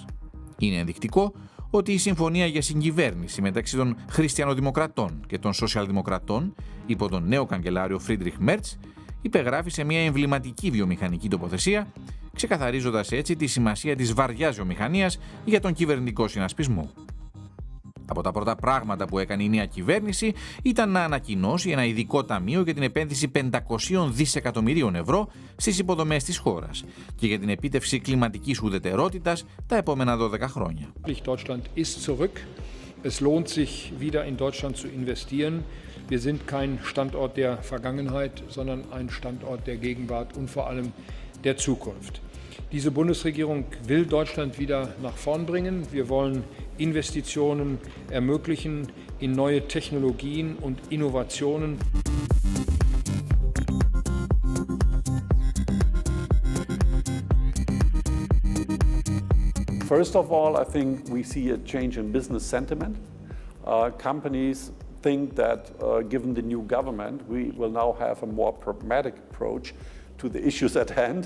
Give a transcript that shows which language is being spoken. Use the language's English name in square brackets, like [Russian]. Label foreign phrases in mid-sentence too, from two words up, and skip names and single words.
[Greek] Είναι ενδεικτικό ότι η συμφωνία για συγκυβέρνηση μεταξύ των χριστιανοδημοκρατών και των σοσιαλδημοκρατών υπό τον νέο καγκελάριο Φρίντριχ Μέρτς υπεγράφει σε μια εμβληματική βιομηχανική τοποθεσία, ξεκαθαρίζοντας έτσι τη σημασία της βαριάς βιομηχανίας για τον κυβερνητικό συνασπισμό. Από τα πρώτα πράγματα που έκανε η νέα κυβέρνηση ήταν να ανακοινώσει ένα ειδικό ταμείο για την επένδυση 500 δισεκατομμυρίων ευρώ στις υποδομές της χώρας και για την επίτευξη κλιματικής ουδετερότητας τα επόμενα 12 χρόνια. [German] Deutschland ist zurück. Es lohnt sich wieder in Deutschland zu investieren. Wir sind kein Standort der Vergangenheit, sondern ein Standort der Gegenwart und vor allem der Zukunft. Diese Bundesregierung will Deutschland wieder nach vorn bringen. Wir wollen Investitionen ermöglichen in neue Technologien und Innovationen. [English] First of all, I think we see a change in business sentiment. Companies think that given the new government, we will now have a more pragmatic approach to the issues at hand.